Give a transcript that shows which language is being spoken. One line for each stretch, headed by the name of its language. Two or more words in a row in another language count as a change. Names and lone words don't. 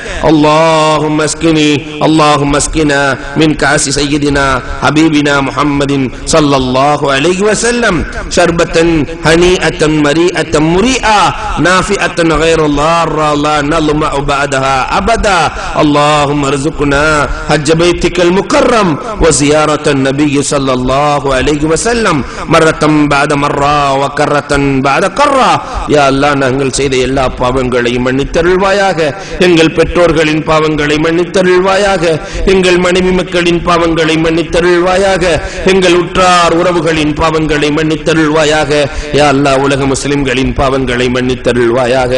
Arabic: اللهم اسقنا من كأس سيدنا حبيبنا محمد صلى الله عليه وسلم شربة هنيئة مريئة مريئة نافئة غير ضارة لا نظمأ بعدها أبدا اللهم ارزقنا حج بيتك المكرم وزيارة النبي صلى الله عليه وسلم مرة بعد مرة وكرة بعد كرة. يا الله
Tamil: நாங்கள் செய்த எல்லா பாவங்களையும் மன்னித்தருள்வாயாக. எங்கள் பெற்றோர்களின் பாவங்களை மன்னித்தருள்வாயாக. எங்கள் மனைவி மக்களின் பாவங்களை மன்னித்தருள்வாயாக. எங்கள் உற்றார் உறவுகளின் பாவங்களை மன்னித்தருள்வாயாக.
Arabic: يا الله
Tamil: உலக முஸ்லிம்களின் பாவங்களை மன்னித்தருள்வாயாக.